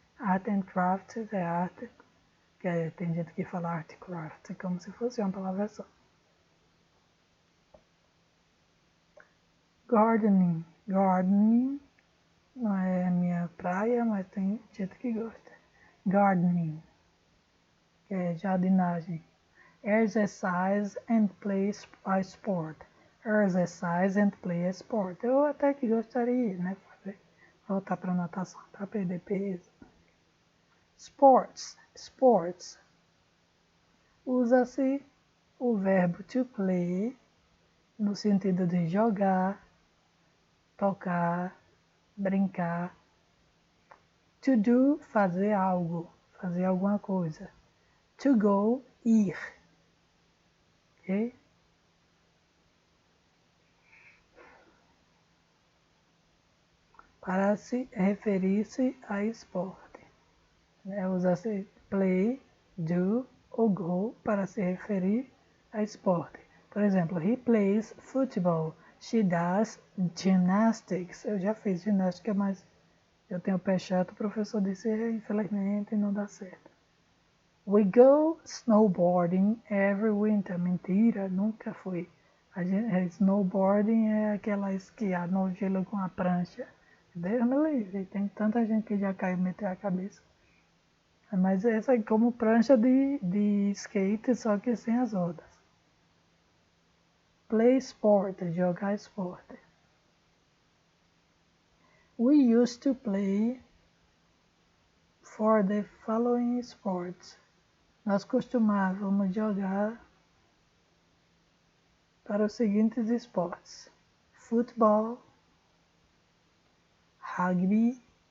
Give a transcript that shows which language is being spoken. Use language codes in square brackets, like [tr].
[pt] Art and Crafts é arte, tem gente que fala Art Crafts, como se fosse uma palavra só. Gardening. Gardening não é minha praia, mas tem gente que gosta. Gardening, que é jardinagem. [en] Exercise and play a sport. Exercise and play a sport. [pt] Eu até que gostaria, né? Voltar para natação, para perder peso. Sports. Sports. Usa-se o verbo to play no sentido de jogar, tocar, brincar. To do, fazer algo, fazer alguma coisa. To go, ir. Ok? Para se referir-se a esporte. Usa-se play, do ou go para se referir a esporte. Por exemplo, [en] he plays football. She does gymnastics. [pt] Eu já fiz ginástica, mas eu tenho pé chato. O professor disse, infelizmente, não dá certo. [en] We go snowboarding every winter. [pt] Mentira, nunca fui. Snowboarding é aquela esquiar no gelo com a prancha. Deus me livre, tem tanta gente que já caiu e meteu a cabeça. Mas essa é como prancha de skate, só que sem as rodas. [en] Play sport, [pt] jogar esporte. [en] We used to play for the following sports. [pt] Nós costumávamos jogar para os seguintes esportes. Futebol, rugby.